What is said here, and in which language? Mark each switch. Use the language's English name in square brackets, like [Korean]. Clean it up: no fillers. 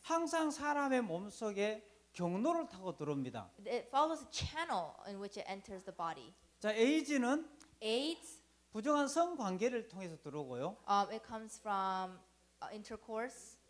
[Korean] 항상 사람의 몸속에 경로를 타고 들어옵니다. [English] it follows a channel in which it enters the body. [Korean] 자, 에이즈는 [English] AIDS, [Korean] 부정한 성관계를 통해서 들어오고요. [English] it comes from intercourse.